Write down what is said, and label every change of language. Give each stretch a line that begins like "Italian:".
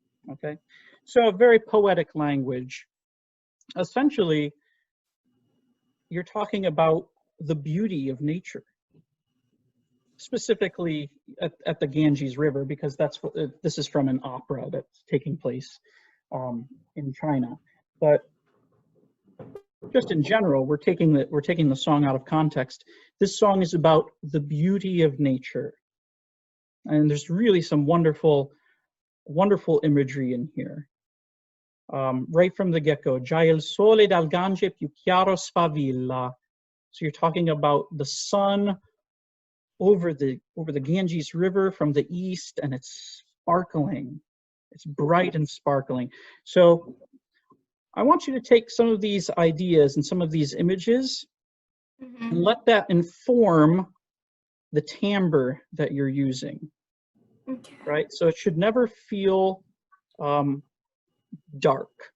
English: Okay, so a very poetic language. Essentially, you're talking about the beauty of nature, specifically at the Ganges River, because that's what this is from an opera that's taking place in China. But just in general, we're taking the song out of context. This song is about the beauty of nature, and there's really some wonderful imagery in here. Right from the get-go,
Italian: già il sole dal Gange più chiaro sfavilla.
English: So you're talking about the sun over the Ganges River from the east, and it's sparkling. It's bright and sparkling. So I want you to take some of these ideas and some of these images and let that inform the timbre that you're using. Okay. Right? So it should never feel dark.